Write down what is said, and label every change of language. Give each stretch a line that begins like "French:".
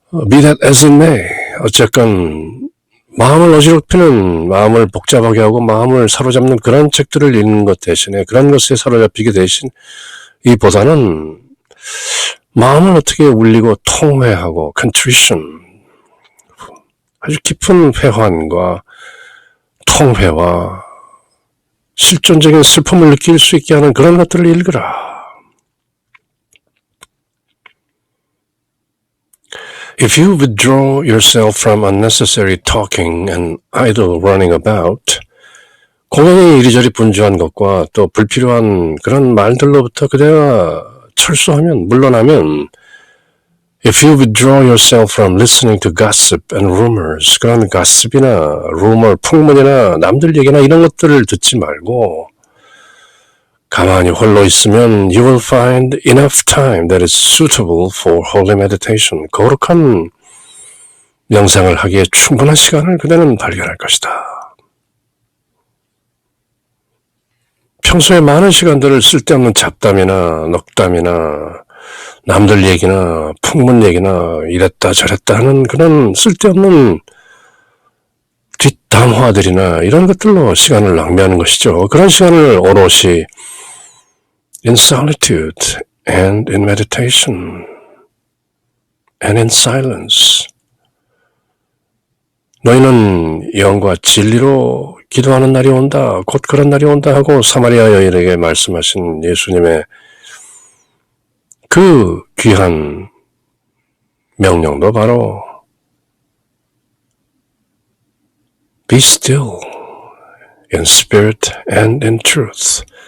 English: Be that as it may,
Korean: 어쨌건 마음을 어지럽히는, 마음을 복잡하게 하고 마음을 사로잡는 그런 책들을 읽는 것 대신에 그런 것에 사로잡히게 대신 이보다는 마음을 어떻게 울리고 통회하고 contrition, 아주 깊은 회환과 통회와 실존적인 슬픔을 느낄 수 있게 하는 그런 것들을 읽으라.
English: If you withdraw yourself from unnecessary talking and idle running about,
Korean: 공연에 이리저리 분주한 것과 또 불필요한 그런 말들로부터 그대가 철수하면, 물러나면,
English: if you withdraw yourself from listening to gossip and rumors,
Korean: 그런 gossip이나 rumor, 풍문이나 남들 얘기나 이런 것들을 듣지 말고 가만히 홀로 있으면
English: you will find enough time that is suitable for holy meditation.
Korean: 거룩한 명상을 하기에 충분한 시간을 그대는 발견할 것이다. 평소에 많은 시간들을 쓸데없는 잡담이나 넉담이나 남들 얘기나 풍문 얘기나 이랬다 저랬다 하는 그런 쓸데없는 뒷담화들이나 이런 것들로 시간을 낭비하는 것이죠. 그런 시간을 오롯이
English: in solitude and in meditation and in silence.
Korean: 너희는 영과 진리로 기도하는 날이 온다. 곧 그런 날이 온다 하고 사마리아 여인에게 말씀하신 예수님의 그 귀한 명령도 바로
English: Be still in spirit and in truth.